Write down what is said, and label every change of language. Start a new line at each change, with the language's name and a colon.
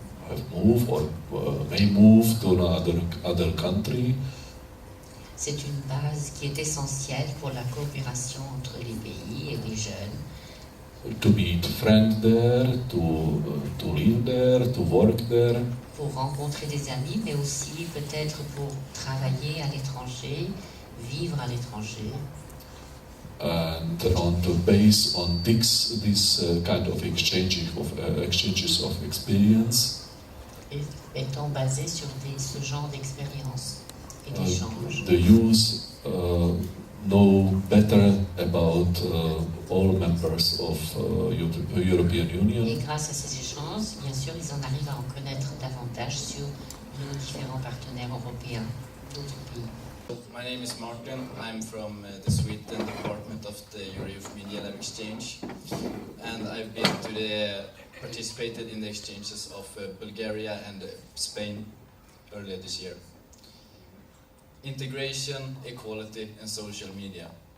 English: have moved or may move to another country.
French: C'est une base qui est essentielle pour la coopération entre les pays et les jeunes.
English: To meet friends there, to live there, to work there.
French: Pour rencontrer des amis, mais aussi peut-être pour travailler à l'étranger, vivre à l'étranger.
English: And based on this kind of exchanges of experience.
French: Et étant basé sur ce genre d'expérience et d'échange.
English: The youth know better about all members of European Union.
French: Et grâce à ces échanges, bien sûr, ils en arrivent à en connaître davantage sur nos différents partenaires européens d'autres pays.
English: My name is Martin. I'm from the Sweden department of the Youth Media Lab Exchange, and I've participated in the exchanges of Bulgaria and Spain earlier this year. Integration, equality, and social media.